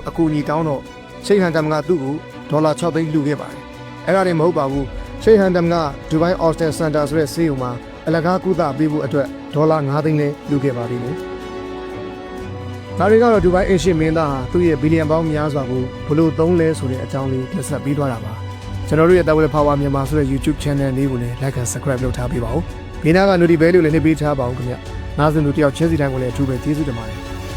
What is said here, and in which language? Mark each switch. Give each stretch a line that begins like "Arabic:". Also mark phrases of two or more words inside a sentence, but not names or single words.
Burmese: အကူအညီတောင်းတော့ Sheikh Hamdan ကသူ့ကိုဒေါ်လာ6သိန်းလှူခဲ့ပါတယ်အဲ့ဒါတွေမဟုတ်ပါဘူး Sheikh Hamdan က Dubai Austin Center ဆိုတဲ့ဆေးရုံမှာအလကားကုသပေးဖို့အတွက်ဒေါ်လာ9သိန်းလေးလူခဲ့ပါသေးတယ်။ဒါတွေကတော့ဒူဘိုင်းအရှင်မင်းသားဟာသူ့ရဲ့ဘီလီယံပေါင်းများစွာကိုဘလို့သုံးလဲဆိုတဲ့အကြောင်းလေးတင်ဆက်ပေးသွားတာပါ။ကျွန်တော်တို့ရဲ့ The Well Power မြန်မာဆိုတဲ့ YouTube channel လေးကိုလည်း
English: like and subscribe
Burmese: လုပ်ထားပေးပါဦး။ဘေးနားက notification လေးလည်းနှိပ်ပေးထားပါဦးခင်ဗျ။နားစင်သူတယောက်ချင်းစီတိုင်းကိုလည်းအထူးပဲကျေးဇူးတင်ပါတယ်။